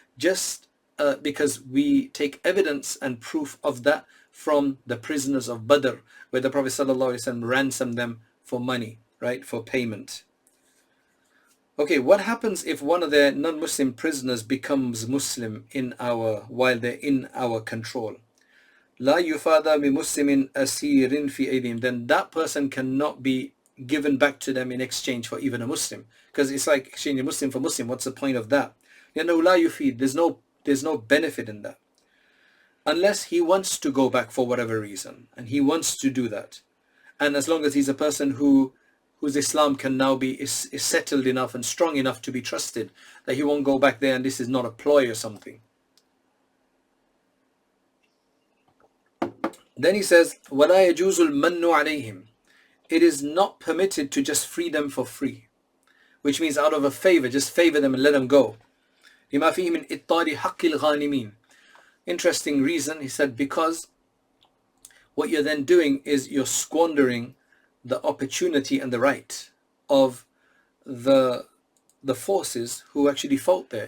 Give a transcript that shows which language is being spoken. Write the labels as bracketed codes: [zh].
[en] Just because we take evidence and proof of that from the prisoners of Badr, where the Prophet ﷺ ransomed them for money, right, for payment. Okay, what happens if one of their non-Muslim prisoners becomes Muslim while they're in our control? [ar] لا يفادى بمسلم أسير في أيديهم. [en] Then that person cannot be given back to them in exchange for even a Muslim, because it's like exchanging Muslim for Muslim. What's the point of that? [ar] لا يفيد. [en] There's no benefit in that, unless he wants to go back for whatever reason, and he wants to do that, and as long as he's a person whose Islam can now be is settled enough and strong enough to be trusted, that he won't go back there and this is not a ploy or something. Then he says, [ar] وَلَا يَجُوزُ الْمَنُّ عَلَيْهِمْ. [en] It is not permitted to just free them for free, which means out of a favor, just favor them and let them go. [ar] لِمَا فِيهِ مِنْ إِطَّالِ حَقِّ الْغَانِمِينَ. [en] Interesting reason, he said, because what you're then doing is you're squandering the opportunity and the right of the forces who actually fought there.